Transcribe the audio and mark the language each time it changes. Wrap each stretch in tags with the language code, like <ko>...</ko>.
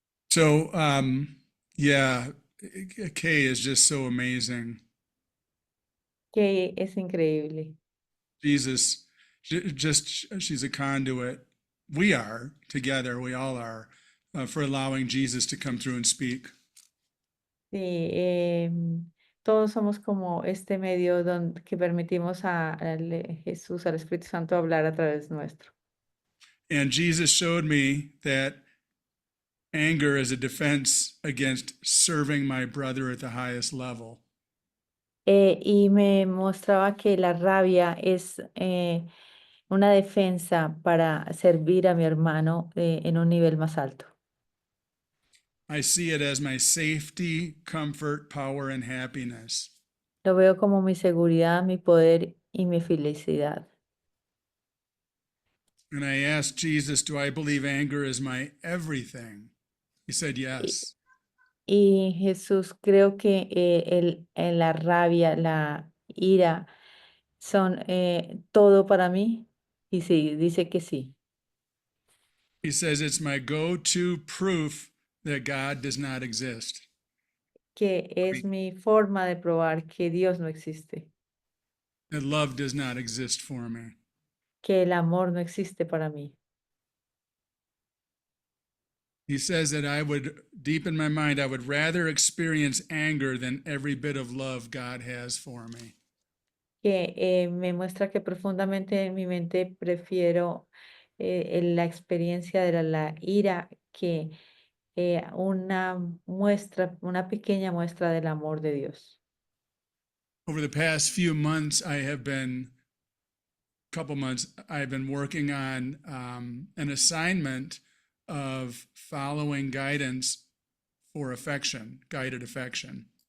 <en>So, yeah, Kay is just so amazing.</en> <es>Que es increíble.</es> <en>Jesus, she's a conduit. We are together, we all are, for allowing Jesus to come through and speak.</en> <es>Sí, todos somos como este medio donde, que permitimos a Jesús, al Espíritu Santo, hablar a través nuestro.</es> <en>And Jesus showed me that anger is a defense against serving my brother at the highest level.</en> <es>Y me mostraba que la rabia es una defensa para servir a mi hermano en un nivel más alto.</es> <en>I see it as my safety, comfort, power, and happiness.</en> <es>Lo veo como mi seguridad, mi poder y mi felicidad.</es> <en>And I asked Jesus, do I believe anger is my everything? He said yes.</en> <es>Y Jesús, creo que la rabia, la ira son todo para mí. Y sí, dice que sí,</es> <en>He says it's my go-to proof that God does not exist.</en> <es>que es mi forma de probar que Dios no existe,</es> <en>That love does not exist for me.</en> <es>que el amor no existe para mí.</es> <en>He says that I would, deep in my mind, I would rather experience anger than every bit of love God has for me.</en> <es>Que me muestra que profundamente en mi mente prefiero la experiencia de la ira que una muestra, una pequeña muestra del amor de Dios.</es> <en>Over the past few months, couple months, I've been working on an assignment of following guidance for affection, guided affection.</en>